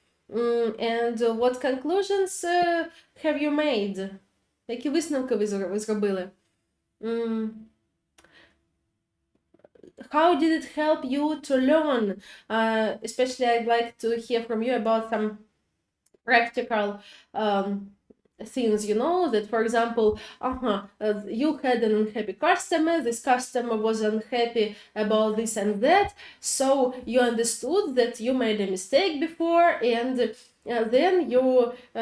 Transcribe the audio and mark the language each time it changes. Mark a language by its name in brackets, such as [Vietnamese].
[English] And what conclusions have you made? [Ukrainian] Які висновки ви зробили? [English] How did it help you to learn? Especially I'd like to hear from you about some practical things, you know, that for example, you had an unhappy customer, this customer was unhappy about this and that, so you understood that you made a mistake before, and then you